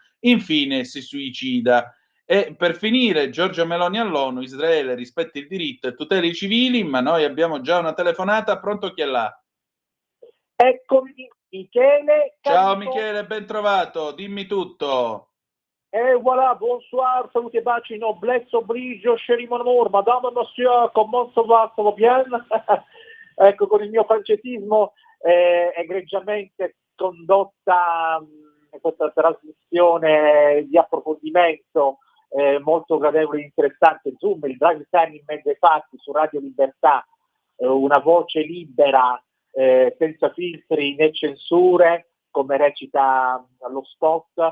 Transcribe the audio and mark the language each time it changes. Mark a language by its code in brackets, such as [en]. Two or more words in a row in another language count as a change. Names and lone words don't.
[it] Infine si suicida. E per finire, Giorgia Meloni all'ONU, Israele rispetti il diritto e tuteli i civili, ma noi abbiamo già una telefonata, pronto chi è là? Eccomi, Michele. Ciao Michele, ben trovato, dimmi tutto. [fr] Et voilà, bonsoir, [it] saluti e baci, [fr] noblesse oblige, chéri mon amour, madame, monsieur, comment ça va, ça va bien? [it] Ecco, con il mio francesismo egregiamente condotta questa trasmissione di approfondimento molto gradevole e interessante, Zoom, il drive time in mezzo ai fatti su Radio Libertà, una voce libera, senza filtri né censure, come recita lo spot.